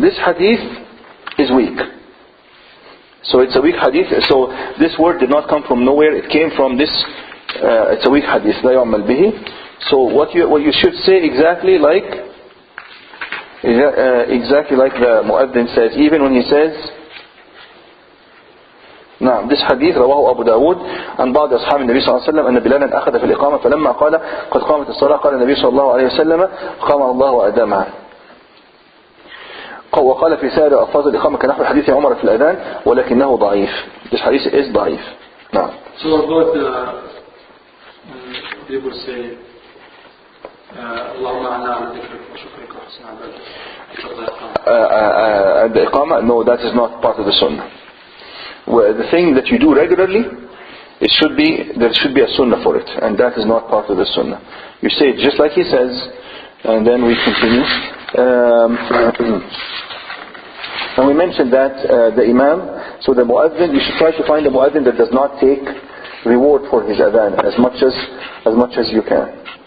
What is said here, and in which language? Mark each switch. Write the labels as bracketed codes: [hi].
[en] This hadith is weak. So it's a weak hadith. So this word did not come from nowhere. It came from this. It's a weak hadith. [ar] لا يعمل به. [en] So what you should say exactly like the mu'adhin says, even when he says. [ar] نعم, [en] this hadith [ar] رواه أبو داود عن بعض أصحاب النبي صلى الله عليه وسلم أن بلالا أخذ في الإقامة فلما قال قد قامت الصلاة قال النبي صلى الله عليه وسلم قام الله وأدامها. وقال في سائر ألفاظ الإقامة كنحو حديث عمر في الأذان ولكنه ضعيف. [en] This hadith is ضعيف. [ar] نعم. [en] So about people say [ar] اللهم أعنا على ذكرك وشكرك وحسن عبادتك. [en] The إقامة, no, that is not part of the sunnah. Well, the thing that you do regularly, there should be a sunnah for it, and that is not part of the sunnah. You say it just like he says, and then we continue. And we mentioned that the imam, so the mu'adhin, you should try to find a mu'adhin that does not take reward for his adhan as much as you can.